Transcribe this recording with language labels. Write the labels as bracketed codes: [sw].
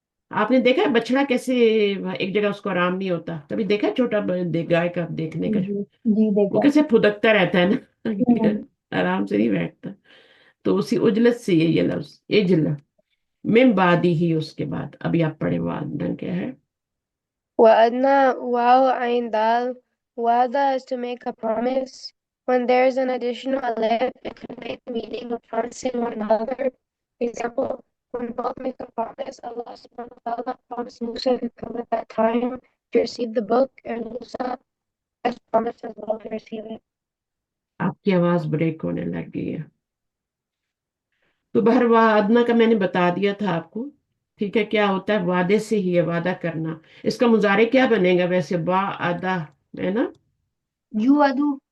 [ur] آپ نے دیکھا ہے بچڑا کیسے ایک جگہ اس کو آرام نہیں ہوتا؟ کبھی دیکھا ہے چھوٹا گائے کا دیکھنے کا؟ جی جی وہ دیکھا کیسے پھدکتا رہتا ہے نا, ہوں آرام سے نہیں بیٹھتا. تو اسی اجلت سے یہ لفظ اجل. [ar] من بعدی [ur] ہی, اس کے بعد. ابھی آپ پڑھے وعدہ کیا ہے؟ [ar] وَأَدْنَا واو عين dal. [en] Wa'ada is to make a promise. When there is an additional alif, it conveys the meaning of promising one another. Example, when both make a promise, Allah subhanahu wa ta'ala promised Musa to come at that time to receive the book, and Musa has promised as well to receive it. [ur] آپ کی آواز break ہونے لگ گئی ہے. تو بہر وعدنا کا میں نے بتا دیا تھا آپ کو. ٹھیک ہے, کیا ہوتا ہے؟ وعدے سے ہی ہے, وعدہ کرنا. اس کا مضارع کیا بنے گا ویسے؟ وعدہ ہے نا. [ar] یو ادو